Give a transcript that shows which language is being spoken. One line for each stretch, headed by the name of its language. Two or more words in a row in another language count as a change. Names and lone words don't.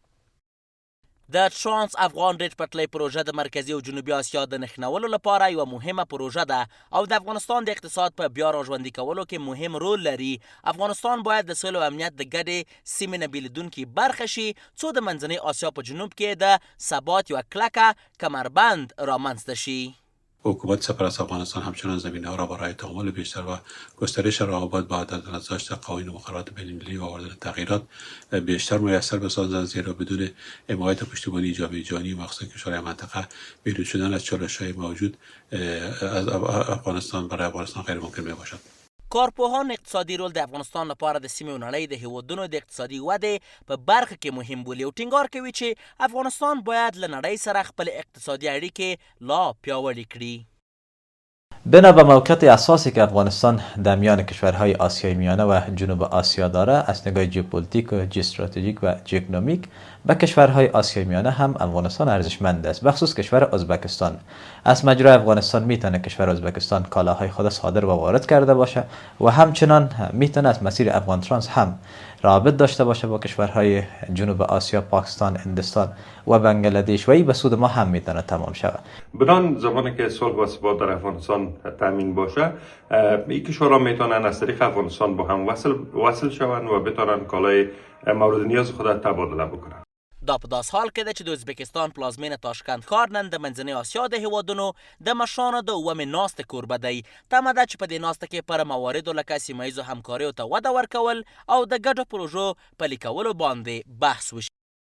Pashto: د ترانس افغان ریل پټلۍ پروژه د مرکزي او جنوبي اسیا د نښلولو لپاره یوه مهمه پروژه ده او د افغانستان د اقتصاد په بیا راژوندي کولو کې مهم رول لري. افغانستان باید د سولې او امنیت د ګډې سیمې نه بېلېدونکې برخه شي څو د منځنۍ اسیا په جنوب کې د ثبات یوه کلکه کمربند رامنځته شي.
Persian: حکومت سپر از افغانستان همچنان زمینه‌ها را برای تعامل بیشتر و گسترش روابط با عدالت نگذاشت قوانین و مقررات بین‌المللی و آوردن تغییرات بیشتر میسر بسازند، زیرا بدون حمایت و پشتیبانی جامعه جهانی مخصوصا کشورهای منطقه بیرون شدن از چالش‌های موجود از افغانستان برای افغانستان غیر ممکن میباشد.
Pashto: کارپوهان اقتصادي رول د افغانستان لپاره د سیمې او نړۍ د هیوادونو د اقتصادي ودې په برخه کې مهم بولي او ټینګار کوي چې افغانستان باید له نړۍ سره خپل اقتصادي اړیکې لا پیاوړې کړي.
Persian: بنا به موقعیت اساسی که افغانستان در میان کشورهای آسیای میانه و جنوب آسیا دارد از نگاه ژئوپلیتیک و ژئوستراتژیک و ژئوکنومیک به کشورهای آسیای میانه هم افغانستان ارزشمند است، بخصوص کشور ازبکستان. از مجرای افغانستان میتونه کشور ازبکستان کالاهای خود صادر و وارد کرده باشه و همچنان میتونه از مسیر افغان ترانس هم رابط داشته باشه با کشورهای جنوب آسیا، پاکستان، هندوستان و بنگلادش و این به سود ما هم میتونه تمام شود. بدان زمانی که صلح و ثبات در افغانستان تامین باشه، این کشورها میتونن از طریق افغانستان با هم وصل شوند و بتونن کالای مورد نیاز خود تبادله بکنن.
Pashto: دا په داس حال کې ده چې د ازبکستان پلازمینه تاشکند ښار نن د منځنۍ اسیا د هیوادونو د مشرانو د اومې ناستې کوربه دی. تمه ده چې په دې ناسته کې پر مواردو لکه سیمه ییزو همکاریو ته وده ورکول او د ګډو پروژو پلي کولو باندې بحث وشي.